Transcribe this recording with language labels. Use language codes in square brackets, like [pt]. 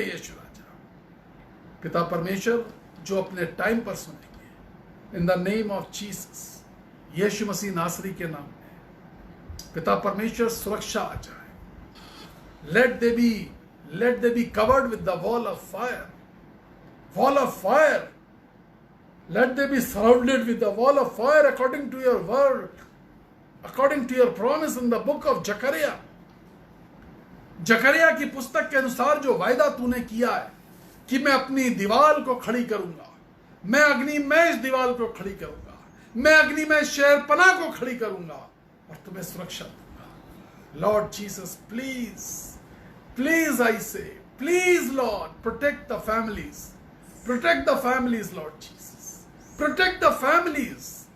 [hi] यीशु राजा, पिता परमेश्वर, जो अपने टाइम पर सुनेंगे, [en] in the name of Jesus, [hi] यीशु मसीह नासरी के नाम में पिता परमेश्वर सुरक्षा आ जाए। [en] Let they be covered with the wall of fire, wall of fire. Let they be surrounded with the wall of fire according to your word, according to your promise in the book of Zechariah. [hi] जकरिया की पुस्तक के अनुसार जो वायदा तूने किया है कि मैं अपनी दीवार को खड़ी करूंगा, मैं अग्नि में इस दीवार को खड़ी करूंगा, मैं अग्नि में शहरपनाह को खड़ी करूंगा और तुम्हें सुरक्षा दूंगा। [en] Lord Jesus, please please I say, please Lord, protect the families, protect the families Lord Jesus, protect the families.